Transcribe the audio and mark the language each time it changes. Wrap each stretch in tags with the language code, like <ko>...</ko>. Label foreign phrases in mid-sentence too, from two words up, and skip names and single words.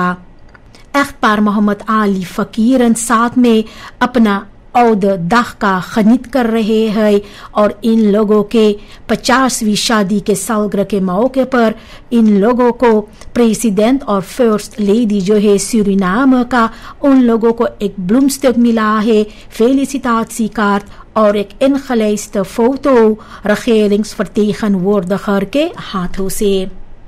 <hns>एख्तार मोहम्मद आली फकीरन साथ में अपना औद दाह का खनीत कर रहे हैं और इन लोगों के 50वीं शादी के सालगिरह के मौके पर इन लोगों को प्रेसिडेंट और</hns> <en>first lady</en> <hns>जो है सूरीनाम का उन लोगों को एक ब्लूमस्टिक मिला है, felicitatiekaart और एक</hns> <nl>ingelijste foto regeringsvertegenwoordiger</nl> <hns>के हाथों से।</hns>